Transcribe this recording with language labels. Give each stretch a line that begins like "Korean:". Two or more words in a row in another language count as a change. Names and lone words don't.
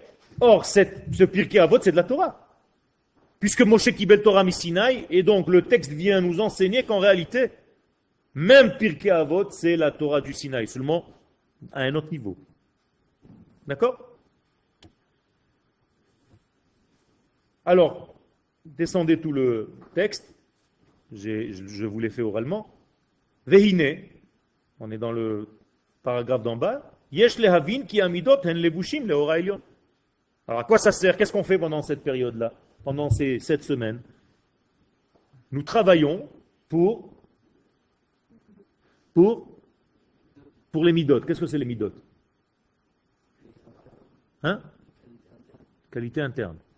French: Or, ce Pirkei Avot, c'est de la Torah. Puisque
Hebrew: משה קבל תורה מסיני,
French: et donc le texte vient nous enseigner qu'en réalité, même Pirkei Avot, c'est la Torah du Sinaï, seulement à un autre niveau. D'accord? Alors, descendez tout le texte, je vous l'ai fait oralement. Vehine, on est dans le paragraphe d'en bas,
Hebrew: יש להבין כי המדות הן לבושים לאור עליון.
French: Alors à quoi ça sert? Qu'est-ce qu'on fait pendant cette période-là? Pendant ces 7 semaines? Nous travaillons pour les midot. Qu'est-ce que c'est les midot? Hein? Qualité interne.